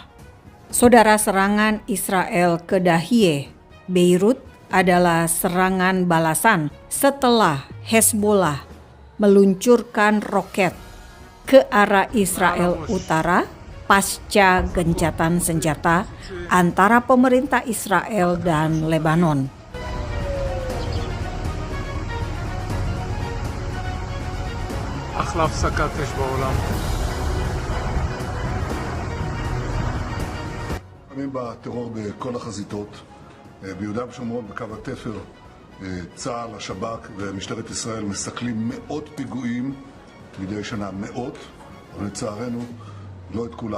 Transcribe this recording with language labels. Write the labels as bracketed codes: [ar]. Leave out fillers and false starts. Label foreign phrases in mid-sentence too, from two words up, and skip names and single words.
[id] Saudara, serangan Israel ke Dahiyeh, Beirut adalah serangan balasan setelah Hezbollah meluncurkan roket ke arah Israel Utara pasca gencatan senjata antara pemerintah Israel dan Lebanon. [he] בטרור בכל החזיתות, ביהודה ושומרון בקו התפר, צה"ל, השב"כ ומשטרת ישראל מסכלים מאות פיגועים מדי שנה, מאות, אבל לצערנו לא את כולם.